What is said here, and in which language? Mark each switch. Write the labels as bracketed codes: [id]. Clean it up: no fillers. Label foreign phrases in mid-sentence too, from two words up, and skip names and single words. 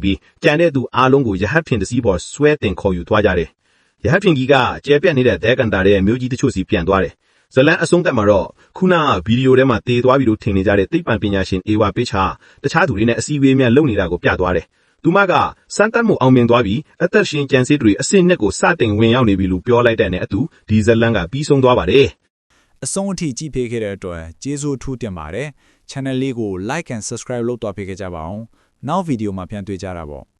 [my] ပြီးကြံတဲ့သူအားလုံးကိုရဟတ်ထင်တစည်းပေါ်ဆွဲတင်ခေါ်ယူသွားကြတယ်ရဟတ်ထင်ကြီးကကျဲပြတ်နေတဲ့ဒဲကန်တာရဲ့မျိုးကြီးတချို့စီပြန်သွားတယ်ဇလန်အဆုံးသက်မှာတော့ခုနကဗီဒီယိုထဲမှာတေးသွားပြီးလို့ထင်နေကြတဲ့သိပ္ပံပညာရှင်အေဝါပိချာတခြားသူတွေနဲ့အစည်းအဝေးများလုပ်နေတာကိုပြသွားတယ်သူမကစမ်းသပ်မှုအောင်မြင်သွားပြီးအသက်ရှင်ကြံစည်တွေအစင်းနဲ့ကိုစတင်ဝင်ရောက်နေပြီလို့ပြောလိုက်တဲ့နဲ့အတူဒီဇလန်ကပြီးဆုံးသွားပါတယ် အဆုံးအထိကြည့်ပေးခဲ့တဲ့အတွက်ကျေးဇူးထူးတင်ပါတယ် channel လေးကို [en] like and subscribe [my] လုပ်တော့ပေးကြပါအောင်နောက်ဗီဒီယိုမှာပြန်တွေ့ကြတာပေါ့